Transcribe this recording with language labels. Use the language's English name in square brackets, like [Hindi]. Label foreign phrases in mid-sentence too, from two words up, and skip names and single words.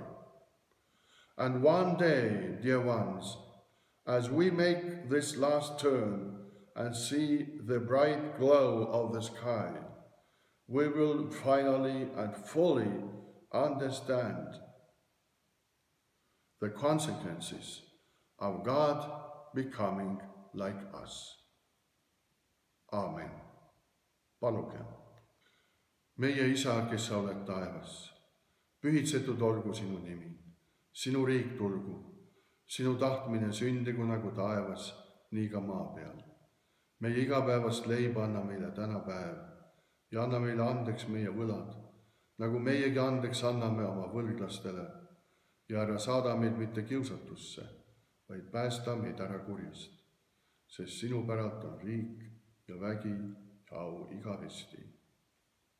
[English] And one day, dear ones, as we make this last turn and see the bright glow of the sky, we will finally and fully understand the consequences of God becoming like us. [Estonian] Aamen. Palugem. Meie Isa, kes sa oled taevas, pühitsetud olgu sinu nimi, sinu riik tulgu, sinu tahtmine sündigu nagu taevas, nii ka maa peal. Meie igapäevast leiba anna meile täna päev ja anna meile andeks meie võlad, nagu meiegi andeks anname oma võlglastele ja ära saada meid mitte kiusatusse, vaid päästa meid ära kurjast, sest sinu päralt on riik ja vägi ja au igavesti.